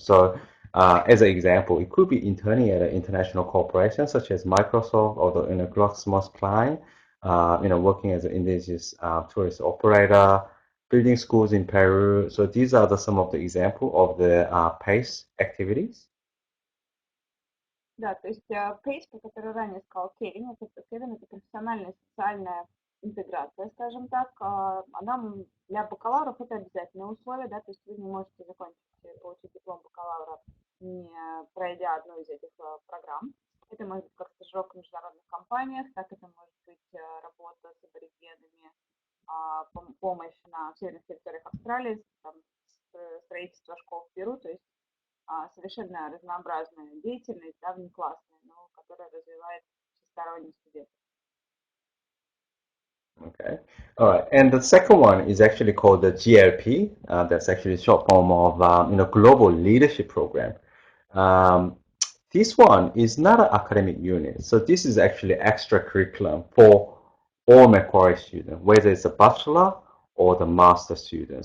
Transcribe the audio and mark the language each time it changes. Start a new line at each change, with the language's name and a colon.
English: So as an example, it could be interning at an international corporation such as Microsoft or the GlaxoSmithKline, working as an indigenous tourist operator, building schools in Peru. So these are some of the example of the PACE activities.
Russian: Да, то есть PACE, про который ранее сказал Кевин, это профессиональная социальная интеграция, скажем так, она для бакалавров это обязательное условие, да, то есть вы не можете закончить, получить диплом бакалавра, не пройдя одну из этих программ. Это может быть как стажировка в международных компаниях, так это может быть работа с аборигенами, помощь на северных территориях Австралии, там, строительство школ в Перу, то есть совершенно разнообразная деятельность, да, внеклассная, но которая развивает всесторонне студентов.
English: Okay. All right. And the second one is actually called the GLP. That's actually a short form of Global Leadership Program. Um, this one is not an academic unit, so this is actually extra curriculum for all Macquarie students, whether it's a bachelor or the master student.